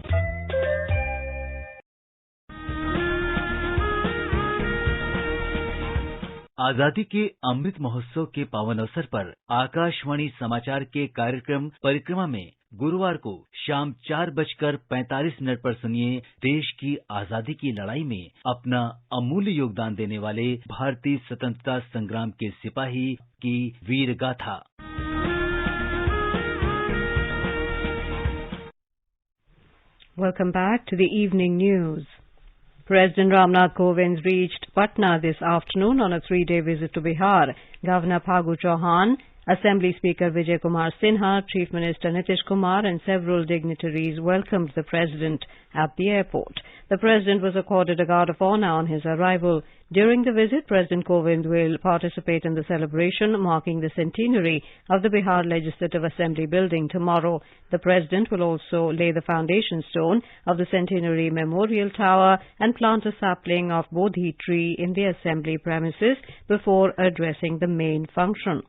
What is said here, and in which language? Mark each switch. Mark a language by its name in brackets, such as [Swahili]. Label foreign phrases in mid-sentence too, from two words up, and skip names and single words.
[Hindi] आजादी के अमृत महोत्सव के पावन अवसर पर आकाशवाणी समाचार के कार्यक्रम परिक्रमा में गुरुवार को शाम 4:45 पर सुनिए देश की आजादी की लड़ाई में अपना अमूल्य योगदान देने वाले भारतीय स्वतंत्रता संग्राम के सिपाही की वीर गाथा। [English] Welcome back to the evening news. President Ramnath Kovind reached Patna this afternoon on a 3-day visit to Bihar. Governor Phagu Chauhan, Assembly Speaker Vijay Kumar Sinha, Chief Minister Nitish Kumar and several dignitaries welcomed the President at the airport. The President was accorded a guard of honor on his arrival. During the visit, President Kovind will participate in the celebration marking the centenary of the Bihar Legislative Assembly building tomorrow. The President will also lay the foundation stone of the centenary memorial tower and plant a sapling of Bodhi tree in the Assembly premises before addressing the main function.